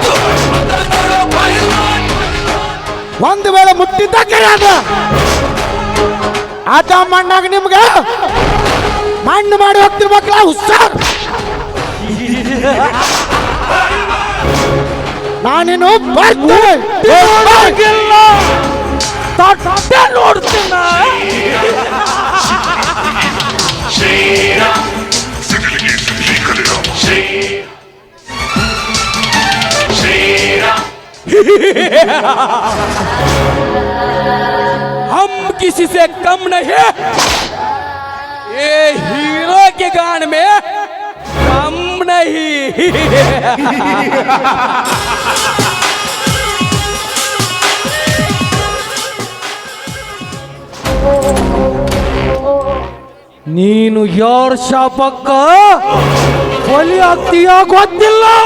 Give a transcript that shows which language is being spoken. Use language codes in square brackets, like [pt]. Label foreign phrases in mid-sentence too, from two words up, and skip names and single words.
[kn] ಒಂದು ವೇಳೆ ಮುಟ್ಟಿದ್ದ ಕರೆ ಅದ ಆತ ಮಣ್ಣಾಗ ನಿಮ್ಗೆ ಮಣ್ಣು ಮಾಡಿ ಹೋಗ್ತಿರ್ಬೇಕಲ್ಲ ಹುಷಾರ್. ನಾನೇನು ಬರ್ತೇನೆ ನೋಡ್ತೀನ. [hi] हम किसी से कम नहीं, ये हीरो के गान में कम नहीं. [kn] ನೀನು ಯಾರ ಶಾಪಕ್ಕ ಬಲಿ ಆಗ್ತೀಯ ಗೊತ್ತಿಲ್ಲ.